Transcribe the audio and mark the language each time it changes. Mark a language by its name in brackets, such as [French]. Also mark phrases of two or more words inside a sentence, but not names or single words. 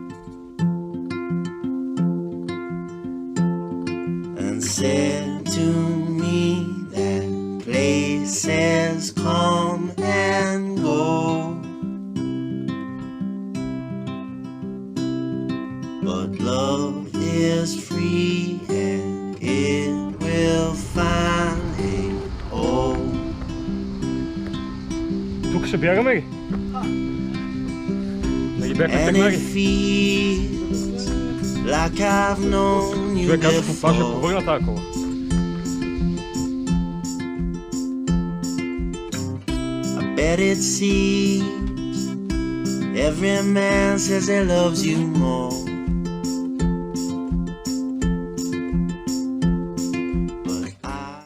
[English] and said to me that places come and go, but love is free and it will find a home. [Bulgarian] Тук ще бягаме ли? Да ги бяхме [English] And it [Bulgarian] тръгнали. [English] feels like I've known you [Bulgarian] Човек каза, това ще [English] before. [Bulgarian] повърна тази кола. [English] I bet it seems every man says he loves you more, but I